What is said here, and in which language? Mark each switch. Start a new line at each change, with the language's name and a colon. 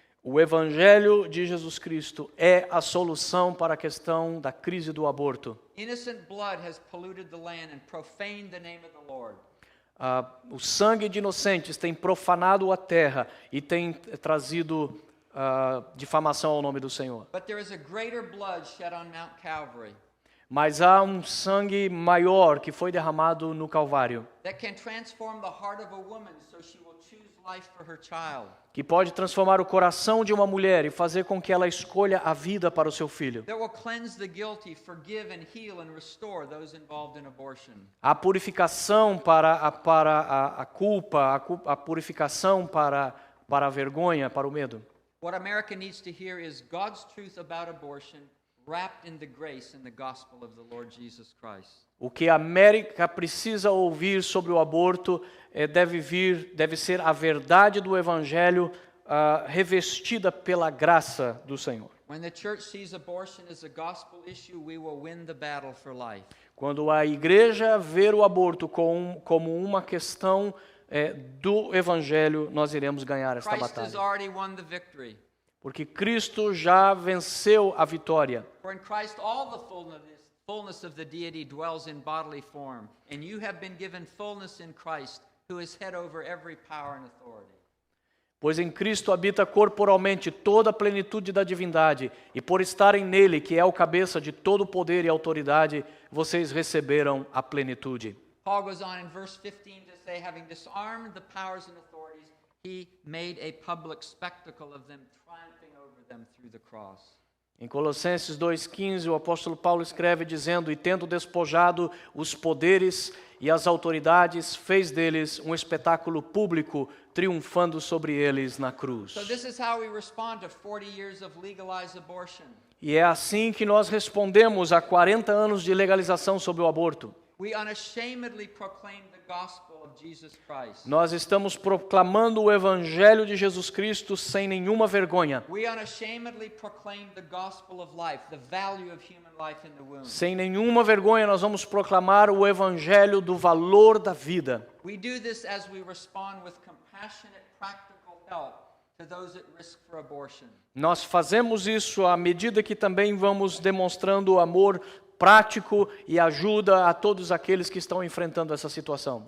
Portuguese: O Evangelho de Jesus Cristo é a solução para a questão da crise do aborto.
English: Innocent blood has polluted the land and profaned the name of the Lord.
Portuguese: O sangue de inocentes tem profanado a terra e tem trazido difamação ao nome do Senhor.
English: But there is a greater blood shed on Mount Calvary
Portuguese: Mas há um sangue maior que foi derramado no Calvário,
English: that can transform the heart of a woman so she will choose life for her child.
Portuguese: que pode transformar o coração de uma mulher e fazer com que ela escolha a vida para o seu filho.
English: That will cleanse the guilty, forgive and heal and restore those involved in abortion.
Portuguese: A purificação para a culpa, a purificação para a vergonha, para o medo.
English: What America needs to hear is God's truth about abortion wrapped in the grace and the gospel of the Lord Jesus Christ.
Portuguese: O que a América precisa ouvir sobre o aborto deve ser a verdade do Evangelho revestida pela graça do Senhor.
English: When the church sees abortion as a gospel issue, we will win the battle for life.
Portuguese: Quando a igreja ver o aborto como uma questão do Evangelho, nós iremos ganhar esta
English: Christ has
Portuguese: batalha.
English: already won the victory.
Portuguese: Porque Cristo já venceu a vitória.
English: For in Christ all the fullness of the deity dwells in bodily form, and you have been given fullness in Christ, who is head over every power and authority.
Portuguese: Pois em Cristo habita corporalmente toda a plenitude da divindade, e por estarem nele, que é o cabeça de todo o poder e autoridade, vocês receberam a plenitude.
English: Paul goes on in verse 15 to say, having disarmed the powers and authorities, he made a public spectacle of them, triumphing over them through the cross.
Portuguese: Em Colossenses 2,15, o apóstolo Paulo escreve dizendo, e tendo despojado os poderes e as autoridades, fez deles um espetáculo público, triunfando sobre eles na cruz.
English: So this is how we respond to 40 years of legalized abortion.
Portuguese: E é assim que nós respondemos a 40 anos de legalização sobre o aborto.
English: We unashamedly proclaim the gospel of Jesus Christ.
Portuguese: Nós estamos proclamando o Evangelho de Jesus Cristo sem nenhuma vergonha.
English: We unashamedly proclaim the gospel of life, the value of human life in the womb.
Portuguese: Sem nenhuma vergonha, nós vamos proclamar o Evangelho do valor da vida.
English: We do this as we respond with compassionate, practical help to those at risk for abortion.
Portuguese: Nós fazemos isso à medida que também vamos demonstrando amor prático e ajuda a todos aqueles que estão enfrentando essa situação.